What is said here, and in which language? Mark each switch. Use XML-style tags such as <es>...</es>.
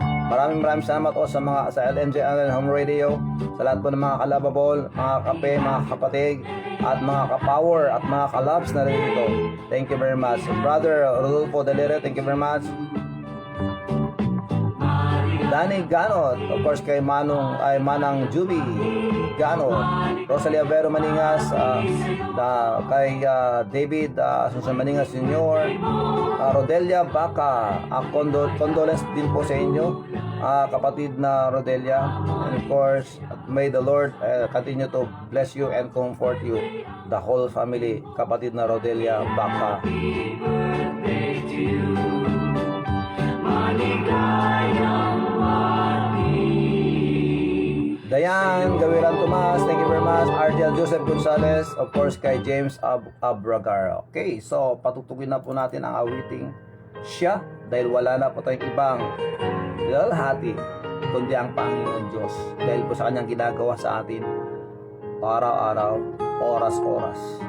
<tl>Maraming salamat po sa LMJ Online Home Radio, sa lahat po ng mga kalababol, mga kape, mga kapatid, at mga kapower, at mga kalabs na rin dito.</tl> <en>Thank you very much. Brother Rodolfo Delere, thank you very much. Danny Ganot, of course kay Manang Juby Ganot, Rosalia Vero Maningas, kay David Asuncion Maningas Sr., Rodelia Baca,</en> <tl>condolence din po sa inyo,</tl> <en>kapatid na Rodelia, and of course may the Lord continue to bless you and comfort you, the whole family, kapatid na Rodelia Baca. Dayan Gawiran Tomas, thank you very much. Ardiel Joseph Gonzalez, of course kay James Abragar.</en> <tl>Okay, so patutugin na po natin ang awiting siya, dahil wala na po tayong ibang lalahati kundi ang Panginoon Diyos, dahil po sa kanyang ginagawa sa atin araw-araw, oras-oras.</tl>